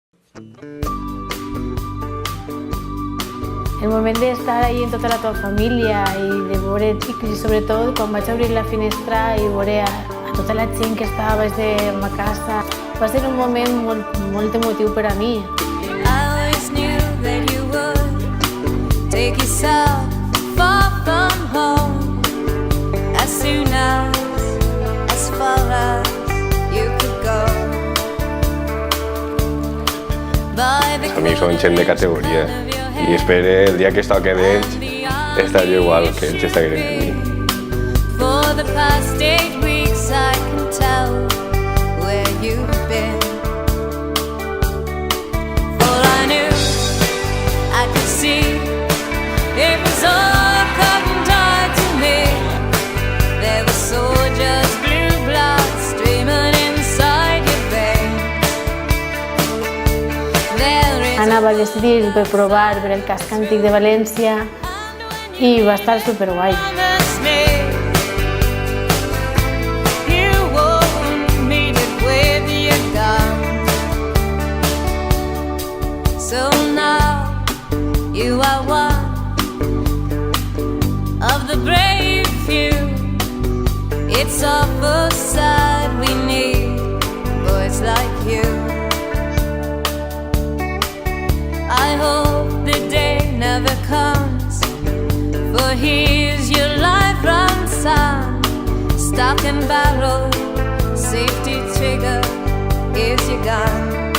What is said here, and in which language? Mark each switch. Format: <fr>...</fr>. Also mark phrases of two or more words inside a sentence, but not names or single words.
<ca>El moment d'estar ahí amb tota la teva família i de veure, i sobretot quan vaig obrir la finestra i veure a tota la gent que estava des de ma casa, va ser un moment molt emotiu per a mi.</ca> <en>I always knew that you would take yourself far from home as soon as far as you could go.</en> <ca>Els amics són gent de categoria i espero el dia que es toque d'ells estar jo igual que ells estarien en mi.</ca> <en>For the past 8 weeks I can tell where you've been. All I knew, I could see, it was all cut and dried to me. There were soldiers, blue blood streaming inside your veins.</en> <ca>Anava vestit per provar per el casc antic de València i va estar superguai.</ca> <en>So now you are one of the brave few. It's awful sad we need boys like you. I hope the day never comes, for here's your life runs on. Stock and barrel, safety trigger, is your gun.</en>